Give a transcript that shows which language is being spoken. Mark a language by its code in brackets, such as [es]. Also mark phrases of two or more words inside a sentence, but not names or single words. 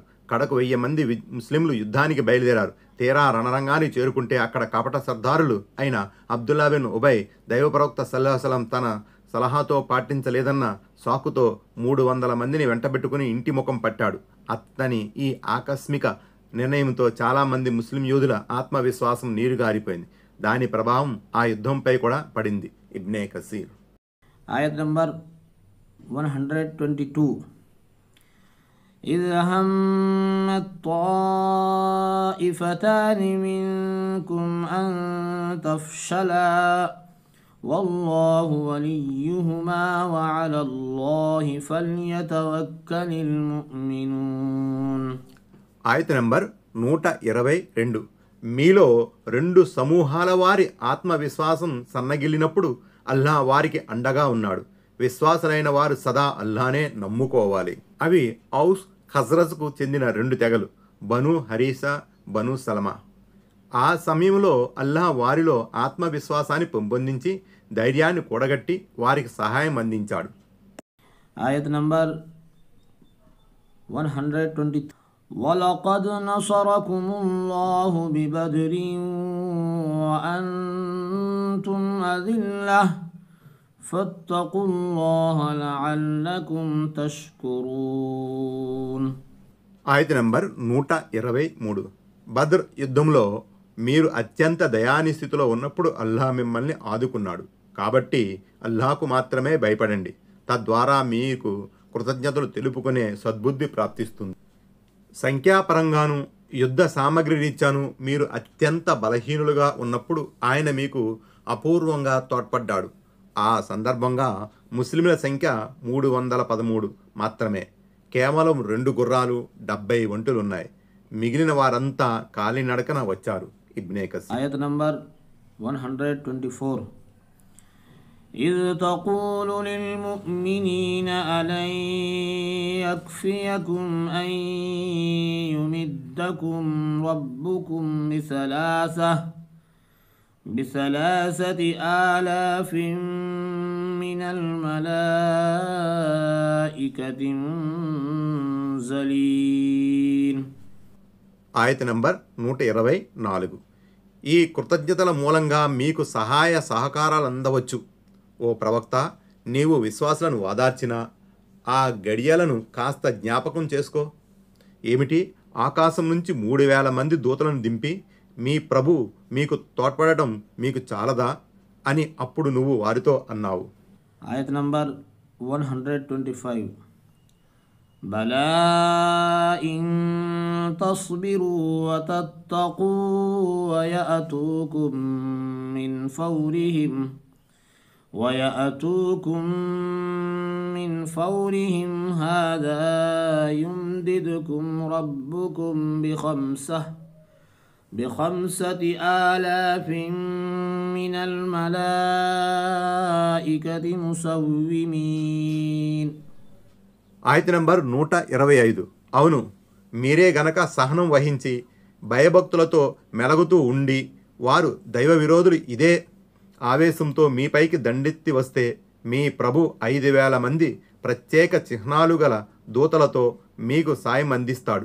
[te] కడకు 1000 మంది ముస్లింలు యుద్ధానికి బయలుదేరారు. తీరా రణరంగానికి చేరుకుంటే అక్కడ కపట సర్దారులు అయిన అబ్దుల్లా బిన్ ఉబై దైవ ప్రవక్త [ar] صلى الله عليه وسلم [te] తన సలహాతో పాటించలేదన్న సాకుతో 300 మందిని వెంటబెట్టుకుని ఇంటి ముఖం పట్టాడు. అతని ఈ ఆకస్మిక నిర్ణయంతో చాలామంది ముస్లిం యోధుల ఆత్మవిశ్వాసం నీరుగారిపోయింది. దాని ప్రభావం ఆ యుద్ధంపై కూడా పడింది. ఇబ్నే కసీర్. [en] Ayat number 122. [ar] إذ همت طائفتان منكم أن تفشلا والله وليهما وعلى الله فليتوكل المؤمنون. [te] ఆయత నంబర్ 122. మీలో 2 సమూహాల వారి ఆత్మవిశ్వాసం సన్నగిల్లినప్పుడు అల్లాహ్ వారికి అండగా ఉన్నాడు. విశ్వాసులైన వారు సదా అల్లాహనే నమ్ముకోవాలి. అవి ఔస్ ఖజ్రజ్కు చెందిన 2 తెగలు, బను హరీసా, బను సలమా. ఆ సమయంలో అల్లాహ్ వారిలో ఆత్మవిశ్వాసాన్ని పెంపొందించి ధైర్యాన్ని కూడగట్టి వారికి సహాయం అందించాడు. ఆయత్ నంబర్ 123. [ar] وَلَقَدْ نَصَرَكُمُ اللَّهُ بِبَدْرٍ وَأَنْتُمْ أَذِلَّةٌ فَاتَّقُوا اللَّهَ لَعَلَّكُمْ تَشْكُرُونَ. [te] ఆయత నంబర్ 123. బద్ర్ యుద్ధంలో మీరు అత్యంత దయానిస్థితిలో ఉన్నప్పుడు అల్లాహ్ మిమ్మల్ని ఆదుకున్నాడు. కాబట్టి అల్లాహకు మాత్రమే భయపడండి. తద్వారా మీకు కృతజ్ఞతలు తెలుపుకునే సద్బుద్ధి ప్రాప్తిస్తుంది. సంఖ్యాపరంగాను యుద్ధ సామగ్రి రీత్యాను మీరు అత్యంత బలహీనులుగా ఉన్నప్పుడు ఆయన మీకు అపూర్వంగా తోడ్పడ్డాడు. ఆ సందర్భంగా ముస్లింల సంఖ్య 313 మాత్రమే. కేవలం 2 గుర్రాలు, 70 ఒంటెలున్నాయి. మిగిలిన వారంతా కాలినడకన వచ్చారు. ఇబ్నే కసీర్. ఆయత్ నంబర్ 124. [ar] إذ تقول للمؤمنين ألن يكفيكم أن يمدكم ربكم بثلاثة آلاف من الملائكة منزلين. [te] ఆయత నంబర్ 124. ఈ కృతజ్ఞతల మూలంగా మీకు సహాయ సహకారాలు అందవచ్చు. ఓ ప్రవక్త, నీవు విశ్వాసులను ఓదార్చినా ఆ గడియలను కాస్త జ్ఞాపకం చేసుకో. ఏమిటి, ఆకాశం నుంచి 3000 మంది దూతలను దింపి మీ ప్రభు మీకు తోడ్పడటం మీకు చాలదా అని అప్పుడు నువ్వు వారితో అన్నావు. ఆయత్ నంబర్ 125. [ar] بلى إن تصبروا وتتقوا ويأتوكم من فورهم هذا يمددكم ربكم بخمسة آلاف من الملائكة مسومين. [te] ఆయత నంబర్ 125. అవును, మీరే గనక సహనం వహించి భయభక్తులతో మెలగుతూ ఉండి వారు దైవ విరోధులు ఇదే ఆవేశంతో మీపైకి దండెత్తి వస్తే మీ ప్రభు 5000 మంది ప్రత్యేక చిహ్నాలు గల దూతలతో మీకు సాయం అందిస్తాడు.